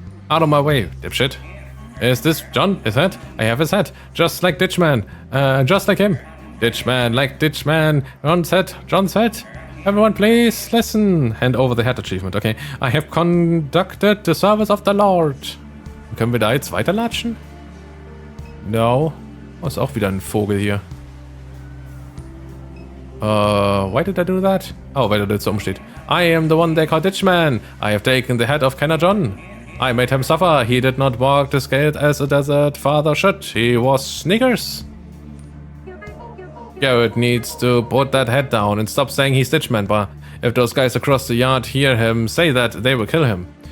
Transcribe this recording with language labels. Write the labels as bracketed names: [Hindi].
[English] Out of my way, dipshit. Is this John? His hat? I have his hat. Just like Ditchman. Just like him. Ditchman, like Ditchman. John's hat. Everyone please listen. Hand over the hat achievement. Okay. I have conducted the service of the Lord. [German] Können wir da jetzt weiterlatschen? [English] No. [German] Oh, ist auch wieder ein Vogel hier. [English] Why did I do that? Oh, [German] weil da so umsteht. [English] I am the one they call Ditchman. I have taken the head of Kenner John. I made him suffer. He did not walk the scale as a desert father should. He was sneakers. Garrett needs to put that head down and stop saying he's Ditchman, but if those guys across the yard hear him say that, they will kill him.